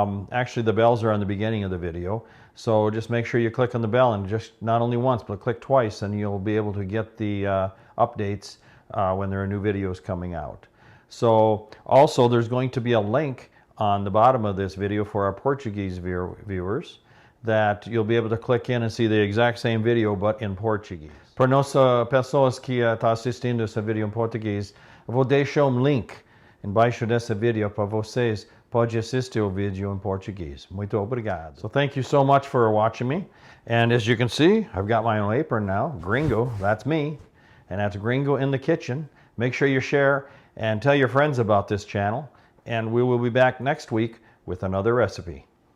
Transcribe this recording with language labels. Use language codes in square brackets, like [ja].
[en] Actually, the bells are on the beginning of the video. So just make sure you click on the bell, and just not only once, but click twice, and you'll be able to get the updates when there are new videos coming out. So also there's going to be a link on the bottom of this video for our Portuguese viewers that you'll be able to click in and see the exact same video, but in Portuguese. [pt] Para nossas pessoas que estão assistindo esse vídeo em português, eu vou deixar um link embaixo desse vídeo para vocês pode assistir o vídeo em português. Muito obrigado. [en] So thank you so much for watching me. And as you can see, I've got my own apron now. Gringo, that's me. And that's Gringo in the kitchen. Make sure you share and tell your friends about this channel. And we will be back next week with another recipe.